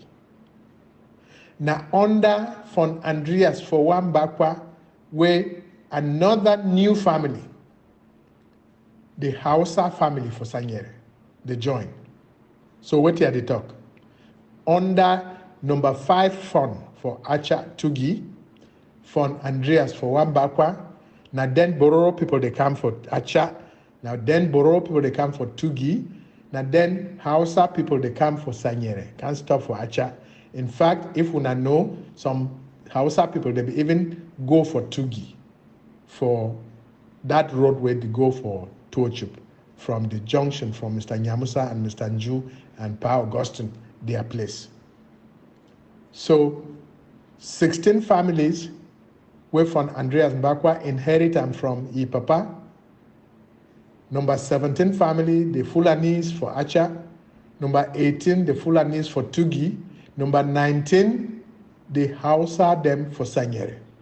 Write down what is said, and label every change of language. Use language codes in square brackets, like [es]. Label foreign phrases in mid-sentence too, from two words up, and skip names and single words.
[pcm] Now under Fund Andreas for one Mbakwa, where another new family, the Hausa family for Sanyere, they join. So what here they talk? Under number 5 fund for Acha-Tugi, Fund Andreas for one Mbakwa. Now then Bororo people they come for Acha. Now then Bororo people they come for Tugi. Now then Hausa people they come for Sanyere. Can't stop for Acha. In fact, if we know, some Hausa people they even go for Tugi, for that road where they go for Tochup, from the junction from Mr. Nyamusa and Mr. Nju and Pa Augustine, their place. So 16 families where from Andreas Mbakwa inherit them from his papa. Number 17 family, the Fulanis for Acha. Number 18, the Fulanis for Tugi. Number 19, the Hausa them for Sanyere.